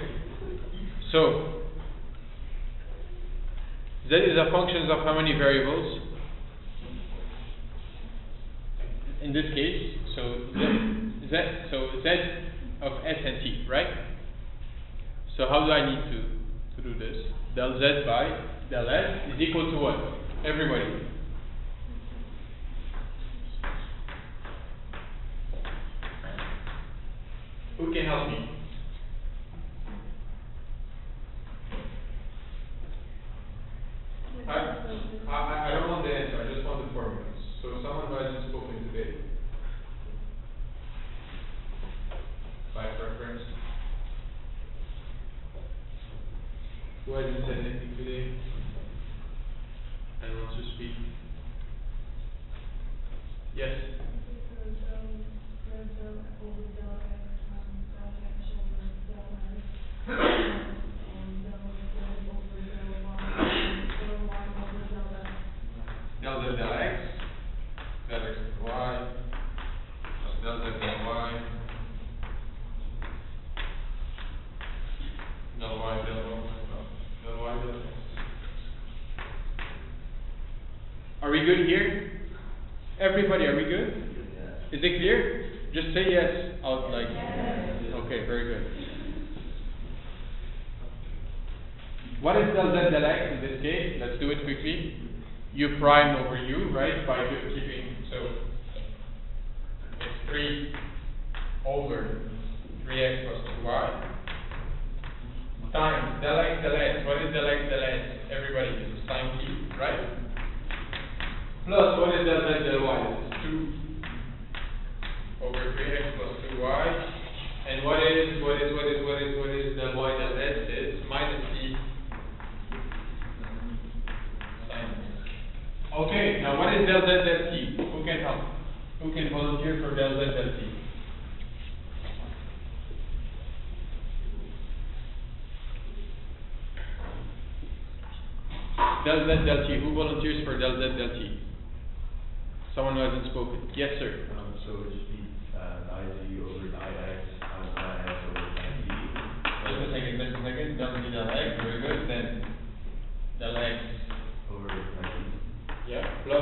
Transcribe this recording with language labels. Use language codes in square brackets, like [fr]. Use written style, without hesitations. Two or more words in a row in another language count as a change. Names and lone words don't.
[en] So Z is a function of how many variables? In this case, so Z of S and T, right? So how do I need to do this? Del Z by del S is equal to what? Everybody. Who can help me? I don't want the answer, I just want the formulas. So someone who hasn't spoken today, by preference. Who hasn't said anything today and wants to speak? Yes. Del Z del X, del X del Y, del Z del Y, del Y del X. Are we good here? Everybody, are we good? Is it clear? Just say yes out like. Yes. Okay, very good. What is del Z del X in this case? Let's do it quickly. U prime over U, right? By keeping, so it's 3 over 3x plus 2y times del X del S. What is del X del S? Everybody, this is sine t, right? Plus, what is del Z del Y? This is 2 over 3x plus 2y. And what is del Y del S is minus t sine t. Okay, now what is del Z del T? Who can help? Who can volunteer for del Z del T? Del Z del T. Who volunteers for del Z del T? Someone who hasn't spoken. Yes, sir. So it should be I z over I x times I x over I t. Just a second. Del Z del X. Very good. Then del X Over I t. Yeah. Plus.